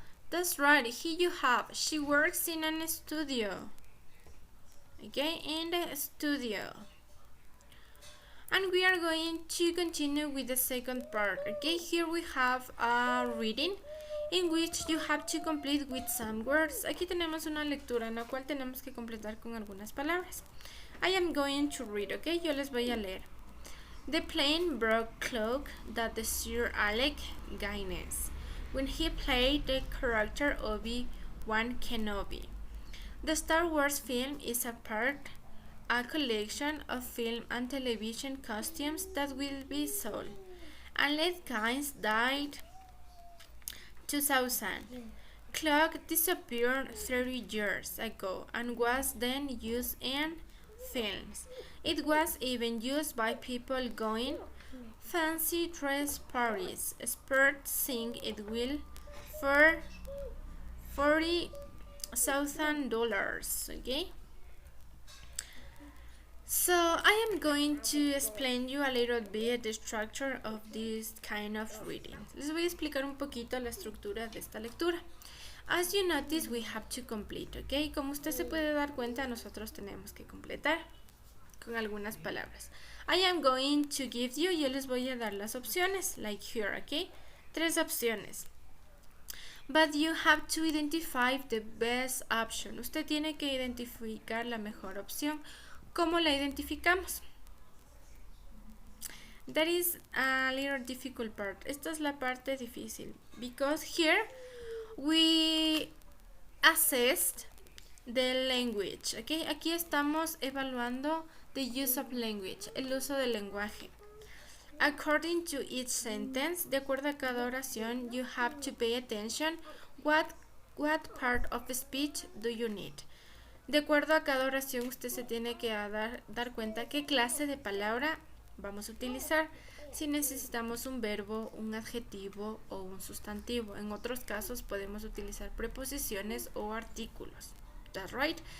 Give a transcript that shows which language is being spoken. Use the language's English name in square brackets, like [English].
[English] That's right, here you have. She works in a studio. Okay, in the studio. And we are going to continue with the second part. Okay, here we have a reading in which you have to complete with some words. [Spanish] Aquí tenemos una lectura en la cual tenemos que completar con algunas palabras. [English] I am going to read, okay? [Spanish] Yo les voy a leer. [English] The plain broke cloak that the Sir Alec Guinness when he played the character Obi-Wan Kenobi. The Star Wars film is a collection of film and television costumes that will be sold. Alec Guinness died 2000. Cloak disappeared 30 years ago and was then used in films. It was even used by people going fancy dress parties. Experts think it will for $40,000. Okay. So I am going to explain you a little bit the structure of this kind of reading. [Spanish] Les voy a explicar un poquito la estructura de esta lectura. [English] As you notice, we have to complete, okay? [Spanish] Como usted se puede dar cuenta, nosotros tenemos que completar con algunas palabras. [English] I am going to give you, [Spanish] yo les voy a dar las opciones, [English] like here, okay? 3 opciones. But you have to identify the best option. [Spanish] Usted tiene que identificar la mejor opción. ¿Cómo la identificamos? [English] That is a little difficult part. [Spanish] Esta es la parte difícil. [English] Because here we assessed the language. Okay? [Spanish] Aquí estamos evaluando [English] the use of language, [Spanish] el uso del lenguaje. [English] According to each sentence, [Spanish] de acuerdo a cada oración, [English] you have to pay attention what part of the speech do you need. [Spanish] De acuerdo a cada oración, usted se tiene que dar cuenta qué clase de palabra vamos a utilizar. Si necesitamos un verbo, un adjetivo o un sustantivo. En otros casos podemos utilizar preposiciones o artículos. [English] That's right.